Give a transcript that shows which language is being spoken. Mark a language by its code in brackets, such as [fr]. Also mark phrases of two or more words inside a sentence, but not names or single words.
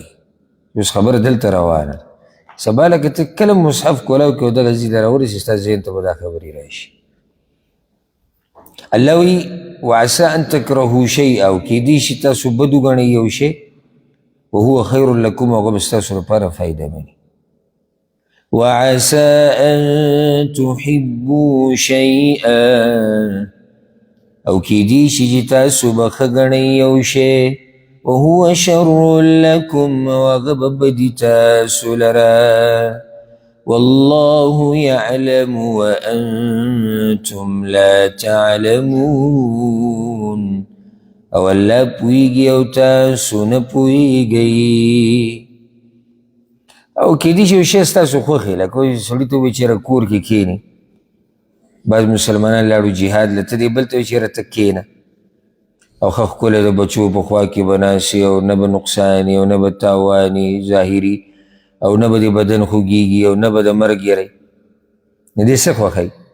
[ps] اوس خبره دلته روانه ده، سبا لکه ته کله مصحف کولاو کې او دغه ځي ته راورسي، ستا ذهن ته به دا خبرې راشي. الله وی [ar] وعسى ان تکرهوا شیئا، [ps] او کیدی شي تاسو بد وګڼئ یو شی، [ar] وهو خیر لکم [ps] هغه به ستاسو لپاره فایده مني. [ar] وعسى أن تحبوا شيئا [ps] او کیدی شي چې تاسو به ښه ګڼئ یو شی [ar] وهو شر لکم [ps] او هغه به بدي تاسو لره [ar] والله يعلم وأنتم لا تعلمون [ps] او الله پوهیږي او تاسو نه پوهیږئ. او کیدی شي یو شی ستاسو خوښ وي لکه سړي ته ووایي چېرې کور کې کښېني بعض مسلمانان لاړو جهاد له ته دې بل ته وایي چېرې ته کښېنه او ښه ښکلی د بچو په خوا کې به ناست او نه به نقصان او نه به تاوان ظاهري او نه به د بدن خوږېږي او نه به د مرګ یری نو دې څه خوښوي